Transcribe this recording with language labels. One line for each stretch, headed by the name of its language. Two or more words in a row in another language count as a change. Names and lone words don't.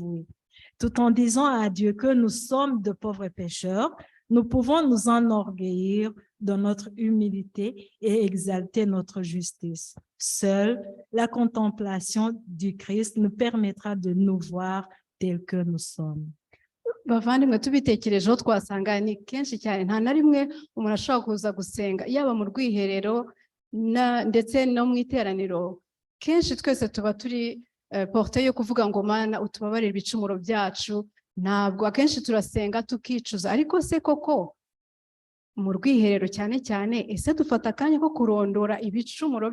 French: » Tout en disant à Dieu que nous sommes de pauvres pécheurs, nous pouvons nous enorgueillir de notre humilité et exalter notre justice. Seule la contemplation du Christ nous permettra de nous voir tels que nous sommes.
Kinyarwanda: Bavandimwe tubitekerejeho twasanga ni kenshi cyane nta na rimwe umuntu ashobora kuza gusenga yaba mu rwiherero ndetse no mu iteraniro. Kenshi twese tuba turi porte yo kuvuga ngo Mana utubabarire ibicumuro byacu. Ntabwo akenshi turasenga tukicuza, ariko se koko mu rwiherero cyane cyane ese dufata akanya ko kurondora ibicumuro?